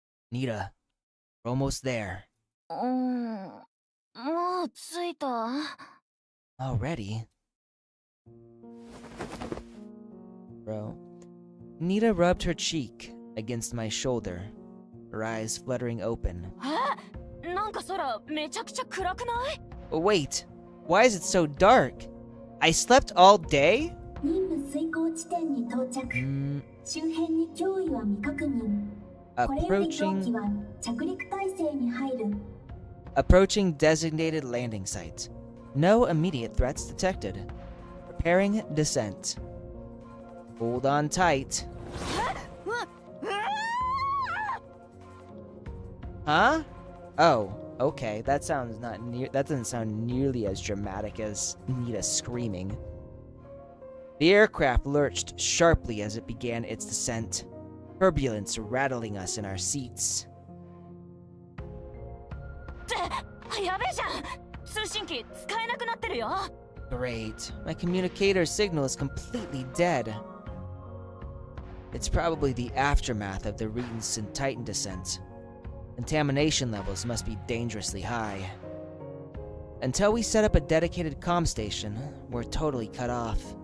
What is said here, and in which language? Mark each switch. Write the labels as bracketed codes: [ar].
[en] Nita, we're almost there. [ja] もう着いた [en] Already? Bro. Nita rubbed her cheek against my shoulder, her eyes fluttering open. [ja] なんか空めちゃくちゃ暗くない？ [en] Wait, why is it so dark? I slept all day? [ja] 任務遂行地点に到着。周辺に脅威は未確認。これより飛行機は着陸態勢に入る。 [en] Approaching designated landing site. No immediate threats detected. Preparing descent. Hold on tight. Huh? Oh, okay. That doesn't sound nearly as dramatic as Nita screaming. The aircraft lurched sharply as it began its descent, turbulence rattling us in our seats. [ja] やべえじゃん。通信機使えなくなってるよ。 [en] Great. My communicator signal is completely dead. It's probably the aftermath of the recent Titan descent. Contamination levels must be dangerously high. Until we set up a dedicated comm station, we're totally cut off.